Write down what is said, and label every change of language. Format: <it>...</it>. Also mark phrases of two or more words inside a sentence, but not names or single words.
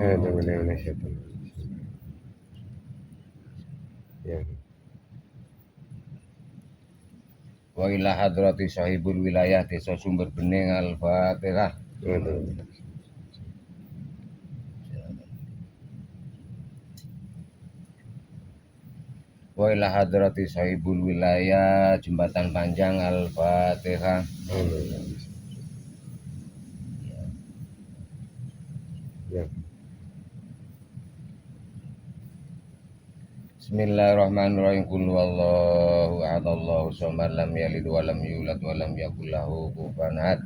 <ar>وإلى حضرة صاحب الولاية desa Sumber Bening الفاتحة. وإلى حضرة صاحب الولاية Jembatan Panjang الفاتحة. بسم الله الرحمن الرحيم. قل هو الله أحد الله الصمد لم يلد ولم يولد ولم يكن له كفوا أحد.</ar>